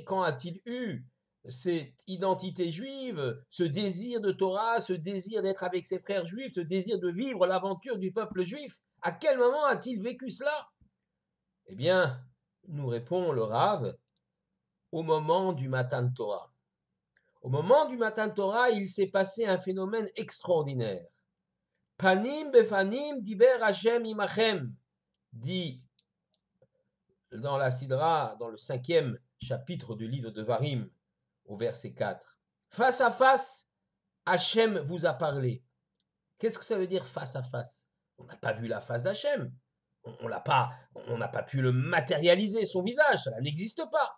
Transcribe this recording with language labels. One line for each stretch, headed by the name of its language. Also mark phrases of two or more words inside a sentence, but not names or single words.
French: Quand a-t-il eu cette identité juive, ce désir de Torah, ce désir d'être avec ses frères juifs, ce désir de vivre l'aventure du peuple juif? À quel moment a-t-il vécu cela? Eh bien, nous répond le Rav, au moment du Matan Torah. Au moment du Matan Torah, il s'est passé un phénomène extraordinaire.
Hebrew: פנים בפנים דבר השם עמכם,
French: dit dans la Sidra, dans le 5e chapitre du livre de Varim, au verset 4. Face à face, Hachem vous a parlé. Qu'est-ce que ça veut dire face à face? On n'a pas vu la face d'Hachem. On n'a pas pu le matérialiser, son visage, cela n'existe pas.